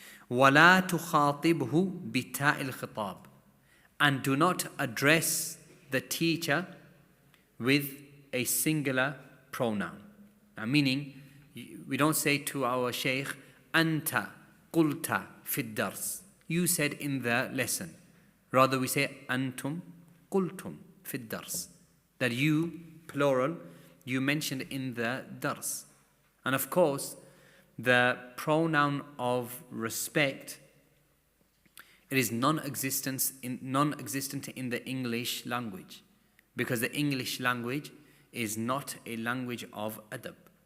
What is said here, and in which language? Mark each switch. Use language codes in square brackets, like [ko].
[ar] وَلَا تُخَاطِبْهُ بِتَاءِ الْخِطَابِ. [en] And do not address the teacher with a singular pronoun. Now, meaning, we don't say to our shaykh, [ar] أَنْتَ قُلْتَ فِي الدَّرْسِ. [en] You said in the lesson. Rather we say, [ar] أَنْتُمْ قُلْتُمْ فِي الدَّرْسِ. [en] That you, plural, you mentioned in the dars. And of course, the pronoun of respect, it is non-existent in the English language, because the English language is not a language of adab.